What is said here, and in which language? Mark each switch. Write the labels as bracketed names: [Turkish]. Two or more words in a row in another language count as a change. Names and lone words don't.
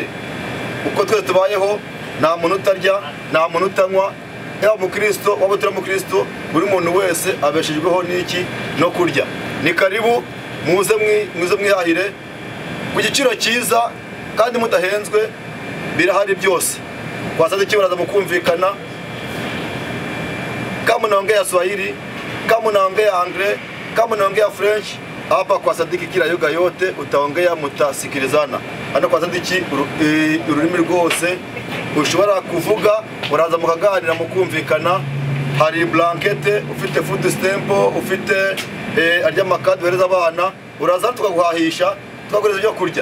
[Kinyarwanda] Uko twese tubayeho, nta muntu utarya, nta muntu utanywa, yaba umukristo waba utari umukristo, buri muntu wese abeshejweho n'iki no kurya. Ni karibu, muze mwihahire ku giciro cyiza kandi mudahenzwe. Birahari byose kwa Sadiki, baraza mukumvikana. [Swahili] Kama unaongea Swahili, kama unaongea Anglais, kama unaongea French, hapa kwa Sadiki kila lugha yote utaongea, mutasikilizana. [Kinyarwanda] Hano kwa Sadiki ururimi rwose ushobora kuvuga, uraza mukaganira mukumvikana. Hari blankete, ufite [English] food stamp, [Kinyarwanda] ufite arya makadi wereza abana, uraza tukaguhahisha, tukagureza ibyo kurya.